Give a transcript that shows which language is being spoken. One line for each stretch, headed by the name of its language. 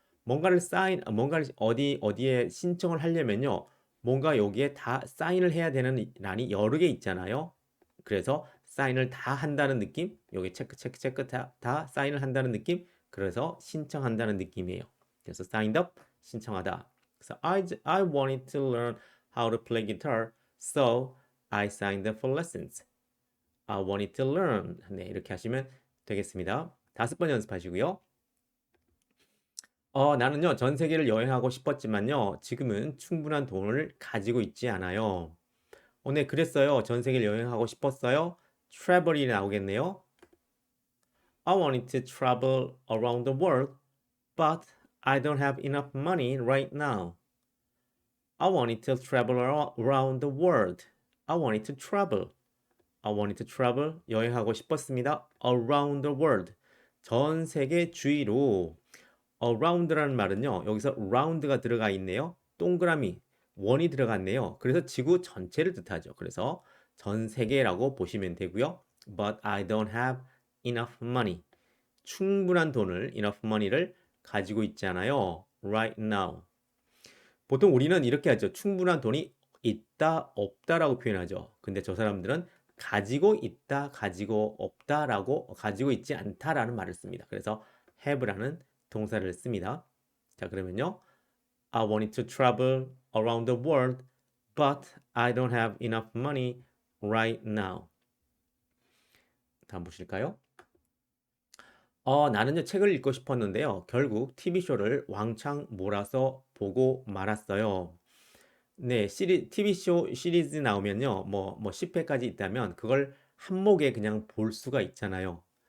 Korean: 뭔가를 어디에 신청을 하려면요. 뭔가 여기에 다 사인을 해야 되는 란이 여러 개 있잖아요. 그래서 사인을 다 한다는 느낌? 여기 체크 다 사인을 한다는 느낌? 그래서 신청한다는 느낌이에요. 그래서
English: signed up
Korean: 신청하다.
English: 그래서 I wanted to learn how to play guitar, so I signed up for lessons. I wanted to learn.
Korean: 네, 이렇게 하시면 되겠습니다. 5번 연습하시고요. 나는요, 전 세계를 여행하고 싶었지만요, 지금은 충분한 돈을 가지고 있지 않아요. 네, 그랬어요. 전 세계를 여행하고 싶었어요. travel이 나오겠네요.
English: I wanted to travel around the world, but I don't have enough money right now. I wanted to travel around the world. I wanted to travel. I wanted to travel.
Korean: 여행하고 싶었습니다.
English: Around the world.
Korean: 전 세계 주위로. around라는 말은요. 여기서 round가 들어가 있네요. 동그라미, 원이 들어갔네요. 그래서 지구 전체를 뜻하죠. 그래서 전 세계라고 보시면 되고요.
English: But I don't have enough money.
Korean: 충분한 돈을,
English: enough money
Korean: 를 가지고 있지 않아요.
English: Right now.
Korean: 보통 우리는 이렇게 하죠. 충분한 돈이 있다, 없다라고 표현하죠. 근데 저 사람들은 가지고 있다, 가지고 없다라고, 가지고 있지 않다라는 말을 씁니다. 그래서 have라는 동사를 씁니다. 자, 그러면요.
English: I wanted to travel around the world, but I don't have enough money right now.
Korean: 다음 보실까요? 나는요, 책을 읽고 싶었는데요. 결국 TV쇼를 왕창 몰아서 보고 말았어요. 네, TV쇼 시리즈 나오면요, 뭐 10회까지 있다면 그걸 한 목에 그냥 볼 수가 있잖아요.